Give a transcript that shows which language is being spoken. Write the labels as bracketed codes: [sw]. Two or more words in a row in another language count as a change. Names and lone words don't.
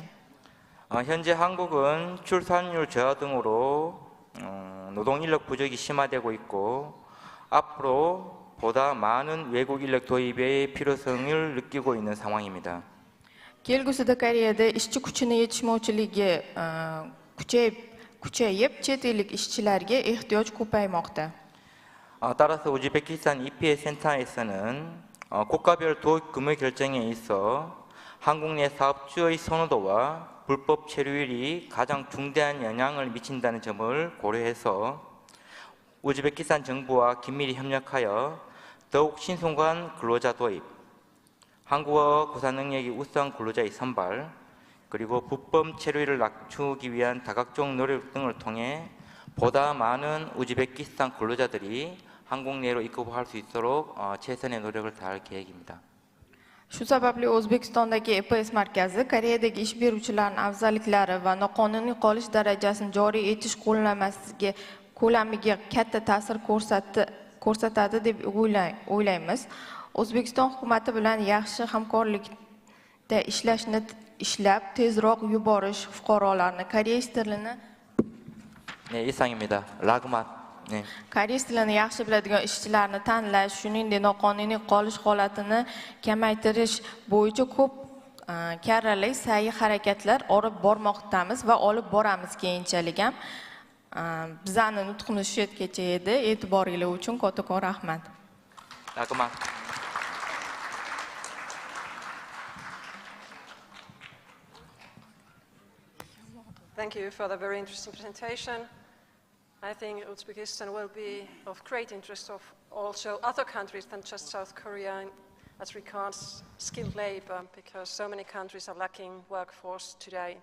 [ko] 현재 한국은 출산율 저하 등으로 노동 인력 부족이 심화되고 있고 앞으로 보다 많은 외국 인력 도입의 필요성을 느끼고 있는 상황입니다. [uz] Kelgusida Koreyada ishchi kuchini yetishmovchiligi kuchayib, chet ellik ishchilarga ehtiyoj ko'paymoqda. [ko] 따라서 우즈베키스탄 EPA 센터에서는 국가별 도입 규모 결정에 있어 한국 내 사업주의 선호도와 불법 체류율이 가장 중대한 영향을 미친다는 점을 고려해서 우즈베키스탄 정부와 긴밀히 협력하여 더욱 신속한 근로자 도입, 한국어 구사 능력이 우수한 근로자의 선발, 그리고 불법 체류를 낮추기 위한 다각적 노력 등을 통해 보다 많은 우즈베키스탄 근로자들이 한국 내로 입국할 수 있도록 최선의 노력을 다할 계획입니다. [uz] Shu sababli O'zbekistondagi EPS markazi Koreyadagi ish beruvchilarning afzalliklari va noqonuniy qolish darajasini joriy etish qo'llanmasiga ko'lamiga katta ta'sir ko'rsatadi deb o'ylaymiz. O'zbekiston hukumati bilan yaxshi hamkorlikda ishlab tezroq yuborish fuqarolarni koreys tilini [ko] 네, 이상입니다. 라그만. 네. [uz] koreys tilini yaxshi biladigan ishchilarni tanlash, shuningdek noqonuniy qolish holatini kamaytirish bo'yicha ko'p karrali sa'y harakatlar olib bormoqdamiz va olib boramiz keyinchalik ham. Bizning nutqimiz shu yergacha edi. E'tiboringiz uchun kattakon rahmat. 라그만. [en] Thank you for the very interesting presentation. I think Uzbekistan will be of great interest of also other countries than just South Korea as regards skilled labor, because so many countries are lacking workforce today.